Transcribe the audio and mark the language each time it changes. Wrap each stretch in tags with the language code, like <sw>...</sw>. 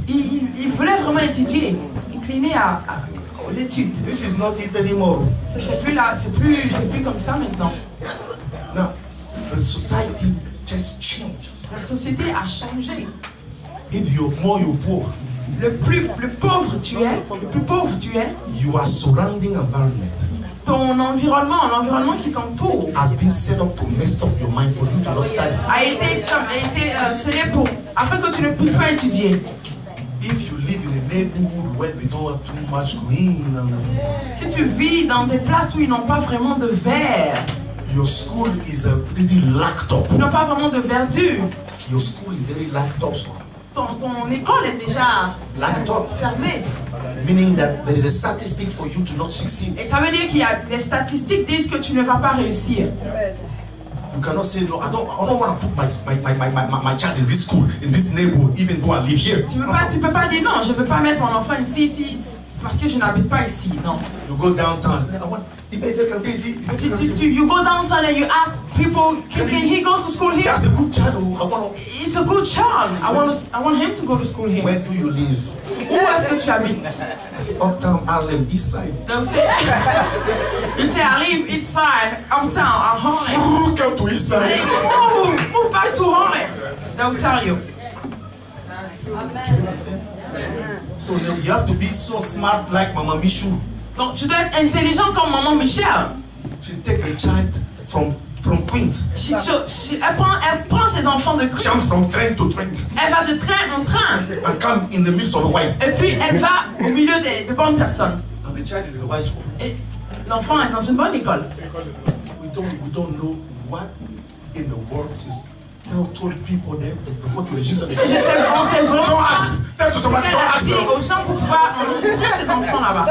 <fr>Il voulait vraiment étudier, incliné aux études.</fr> <en>This is not it anymore.</en> <fr>C'est plus là, c'est plus comme ça maintenant.</fr> <en>Now, the society just changed.</en> <fr>La société a changé.</fr> <en>If you're more, you're poor.</en> <fr>Le plus pauvre tu es, le plus pauvre tu es,</fr> <en>Your surrounding environment</en> <fr>ton environnement, l'environnement qui t'entoure,</fr> <en>has been set up to mess up your mind for you to not study.</en> <fr>a été scellé afin que tu ne puisses pas étudier.</fr> <en>If you live in a neighborhood where we don't have too much green and</en> <fr>Si tu vis dans des places où ils n'ont pas vraiment de verre,</fr> <en>your school is pretty lacked up.</en> <fr>ils n'ont pas vraiment de verdure,</fr> <en>Your school is very lacked up, so.</en> <fr>ton école est déjà</fr> <en>Lacked up,</en> <fr>fermée.</fr> <en>meaning that there is a statistic for you to not succeed.</en> <fr>Et ça veut dire qu'il y a les statistiques disent que tu ne vas pas réussir.</fr> <en>You cannot say no. I don't want to put my child in this school, in this neighborhood, even though I live here.</en> <fr>Tu peux pas dire non, je veux pas mettre mon enfant ici, parce que je n'habite pas ici, non.</fr> <en>You go downtown. I want. You go downtown and you ask people, can he go to school here? That's a good child. I want. It's a good child. I want him to go to school here. Where do you live?</en> <fr>Où est-ce que tu habites?</fr> <en>I say uptown Harlem, east side. Donc you say I live east side, uptown, at Harlem. Come to east side. Move back to Harlem. They'll tell you. So you have to be so smart like Mama Michou.</en> <fr>Donc tu dois être intelligent comme maman Michel.</fr> <en>She take a child from Queens.</en> <fr>Elle prend ses enfants de Queens.</fr> <en>Jump from train to train.</en> <fr>Elle va de train en train.</fr> <en>And come in the midst of the white.</en> <fr>Et puis elle va au milieu de bonnes personnes.</fr> <en>And the child is in the white school.</en> <fr>Et l'enfant est dans une bonne école.</fr> <en>We don't know what in the world is. Told people there before to register the child.</en> <fr>On sait vraiment</fr> <en>Don't ask. Tell to somebody. Don't ask her.</en> <fr>aux gens pour pouvoir enregistrer ses enfants là-bas.</fr>